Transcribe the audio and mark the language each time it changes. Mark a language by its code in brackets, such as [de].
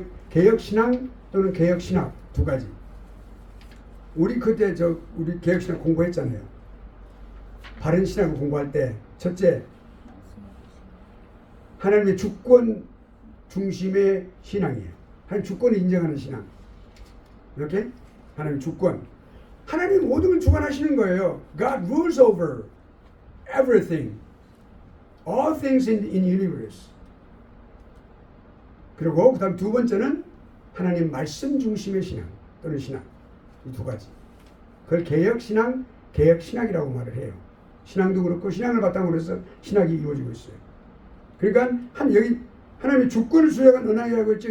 [ko] 개혁신앙 또는 개혁신학 두 가지. 우리 그때 우리 개혁신학 공부했잖아요. 바른 신학을 공부할 때 첫째, 하나님의 주권 중심의 신앙이에요. 하나님 주권을 인정하는 신앙. 이렇게 하나님 주권. 하나님이 모든 걸 주관하시는 거예요. [en] God rules over everything. All things in universe. [ko] 그리고 그 다음 두 번째는 하나님 말씀 중심의 신앙 또는 신앙. 이 두 가지. 그걸 개혁신앙, 개혁신학이라고 말을 해요. 신앙도 그렇고 신앙을 바탕으로 해서 신학이 이루어지고 있어요. 그러니까 여기 하나님의 주권을 수행한 언약이라고 했죠.